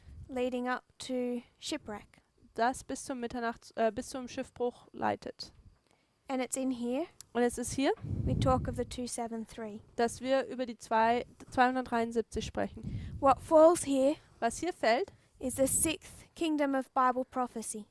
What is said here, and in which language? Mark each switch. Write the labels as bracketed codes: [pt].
[en] leading up to shipwreck. [de] das bis zum Schiffbruch leitet. [en] And it's in here [de] Und es ist hier, [en] we talk of the 273. [de] dass wir über die 273 sprechen. [en] What falls here [de] Was hier fällt, [en] is the sixth kingdom of Bible prophecy.